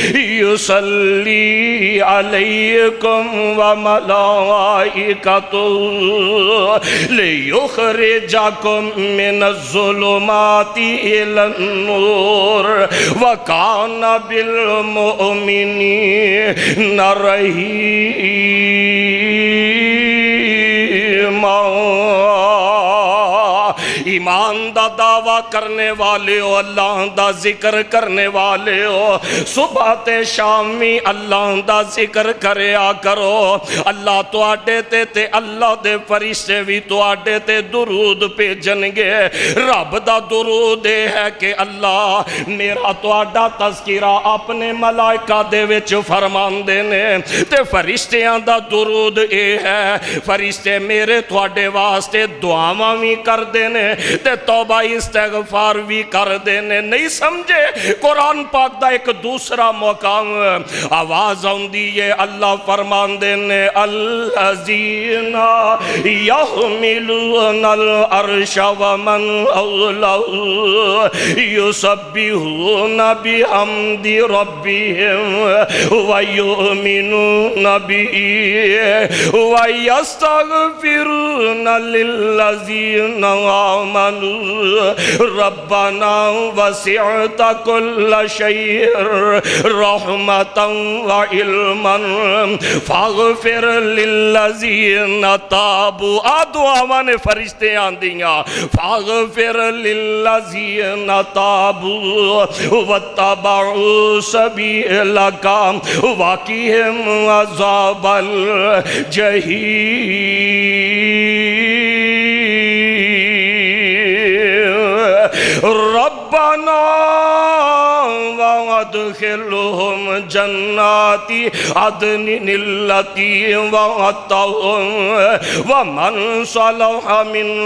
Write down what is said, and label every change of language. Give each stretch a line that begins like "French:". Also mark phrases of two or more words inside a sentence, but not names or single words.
Arabic: یصلی علیکم وملائکتہ لیخرجکم من الظلمات الی النور وکان بالمؤمنین رحیما۔
Punjabi: ایمان دا دعویٰ کرنے والے ہو، اللہ دا ذکر کرنے والے ہو، صبح تے شامی اللہ دا ذکر کریا کرو، اللہ تو آڈے تے اللہ دے فرشتے بھی تو آڈے تے درود پہ جنگے۔ رب دا درود ہے کہ اللہ میرا تو آڈا تذکرہ اپنے ملائکہ دے وچ فرمان دینے، تے فرشتیاں دا درود اے ہے فرشتے میرے تو آڈے واسطے دعاواں بھی کر دینے تے توبہ استغفار بھی کر دینے۔ نہیں سمجھے قرآن پاک دا ایک دوسرا مقام آواز ہوندی ہے اللہ فرمان دینے، الذین
Arabic: یحملون العرش ومن حولہ یسبحون بحمد ربہم ویؤمنون بہ ویستغفرون للذین آمنوا ربنا وسعت كل شيء رحمة وعلما فاغفر للذين تابوا
Punjabi: دعاواں نے فرشتے آندیاں
Arabic: فاغفر للذین تابوا واتبعوا سبیلک وقهم عذاب الجحیم ربنا وادخلهم جنات عدن التي وعدتهم ومن صلح من